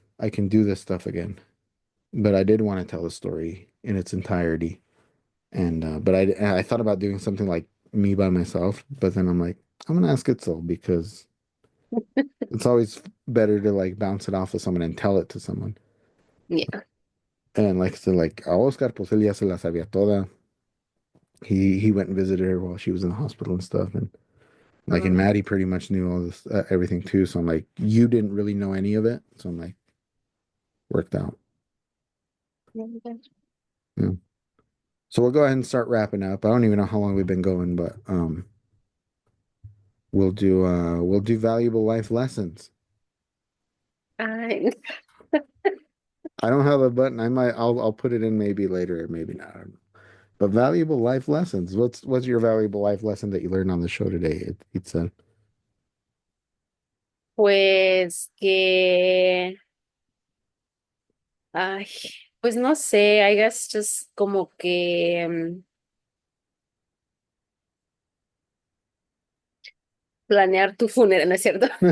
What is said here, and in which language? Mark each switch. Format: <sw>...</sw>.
<en>I can do this stuff again. But I did want to tell the story in its entirety. And but I thought about doing something like me by myself, but then I'm like, I'm gonna ask Itzel because it's always better to like bounce it off of someone and tell it to someone. Yeah. And like I said, like</en> <es>a Oscar, pues él ya se la sabía toda.</es> <en>He went and visited her while she was in the hospital and stuff, and like and Maddie pretty much knew all this everything too. So I'm like, you didn't really know any of it, so I'm like, worked out. Yeah. So we'll go ahead and start wrapping up. I don't even know how long we've been going, but we'll do valuable life lessons. I, I don't have a button. I'll put it in maybe later, maybe not. I don't know. But valuable life lessons. What's your valuable life lesson that you learned on the show today? It said,</en> <es>Pues que, ay, pues no sé,</es> <en>I guess just</en> <es>como que planear tu funeral, ¿no es cierto?</es>